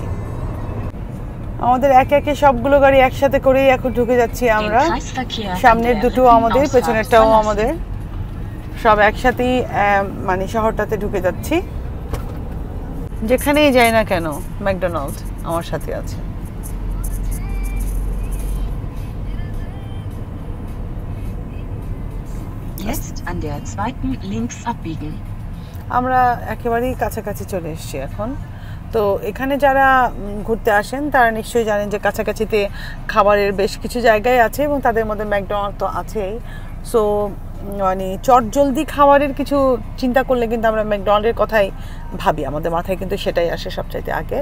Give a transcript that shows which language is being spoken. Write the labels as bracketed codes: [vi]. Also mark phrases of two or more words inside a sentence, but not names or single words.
[bn] আমাদের একে একে সবগুলো গাড়ি একসাথে করেই এখন ঢুকে যাচ্ছি আমরা। সামনের দুটো আমাদের, পেছনেরটাও আমাদের, সব একসাথেই মানে শহরটাতে ঢুকে যাচ্ছি। যেখানেই যাই না কেন ম্যাকডোনাল্ড আমার সাথে আছে। [de] Jetzt an der zweiten links abbiegen. [bn] আমরা একেবারেই কাছাকাছি চলে এসেছি এখন। তো এখানে যারা ঘুরতে আসেন তারা নিশ্চয়ই জানেন যে কাছাকাছিতে খাবারের বেশ কিছু জায়গায় আছে, এবং তাদের মধ্যে ম্যাকডোনাল্ড তো আছেই। সো মানে চটজলদি খাবারের কিছু চিন্তা করলে কিন্তু আমরা ম্যাকডোনাল্ডের কথাই ভাবি, আমাদের মাথায় কিন্তু সেটাই আসে সবচাইতে আগে।